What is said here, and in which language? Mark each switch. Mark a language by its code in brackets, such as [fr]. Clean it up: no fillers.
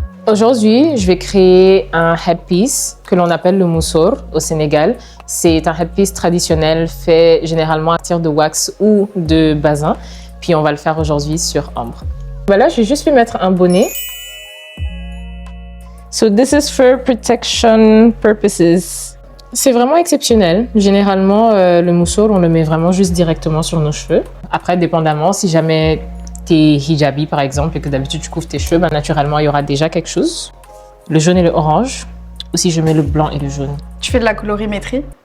[fr] Aujourd'hui, je vais créer un headpiece que l'on appelle le moussour au Sénégal. C'est un headpiece traditionnel fait généralement à partir de wax ou de basin. Puis on va le faire aujourd'hui sur ambre. Là, je vais juste lui mettre un bonnet. [en] So this is for protection purposes. [fr] C'est vraiment exceptionnel. Généralement, le moussour, on le met vraiment juste directement sur nos cheveux. Après, dépendamment, si jamais t'es hijabi par exemple et que d'habitude tu couvres tes cheveux, naturellement, il y aura déjà quelque chose. Le jaune et le orange. Ou si je mets le blanc et le jaune. Tu fais de la colorimétrie?